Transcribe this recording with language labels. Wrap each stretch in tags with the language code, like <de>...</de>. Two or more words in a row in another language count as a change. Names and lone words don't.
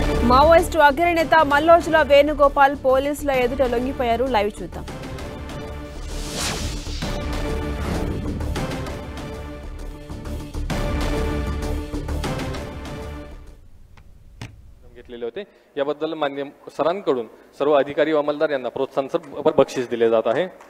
<te>మావోయిస్టు అగ్రనేత మల్లోజుల వేణుగోపాల్ పోలీసుల ఎదుట లొంగిపోయారు. లైవ్ చూద్దాం.</te> <mr>घेतलेले होते याबद्दल मान्य सरांकडून सर्व अधिकारी व अंमलदार यांना प्रोत्साहन बक्षीस दिले जात आहे.</mr>